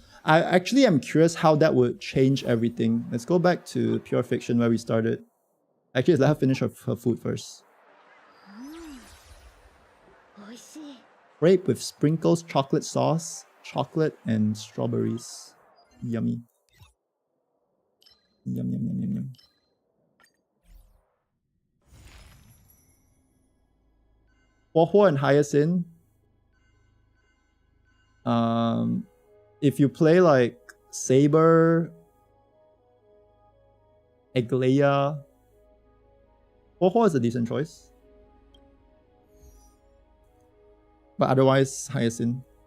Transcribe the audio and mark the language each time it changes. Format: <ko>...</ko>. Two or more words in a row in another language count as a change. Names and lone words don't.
<en>I actually am curious how that would change everything. Let's go back to Pure Fiction where we started. Actually, let's let her finish her food first. Grape with sprinkles, chocolate sauce, chocolate and strawberries. Yummy. Yum, yum, yum, yum, yum. Huohuo and Hyacinth. If you play like Saber, Aglaya, Huohuo is a decent choice. But otherwise, Hyacinth.</en>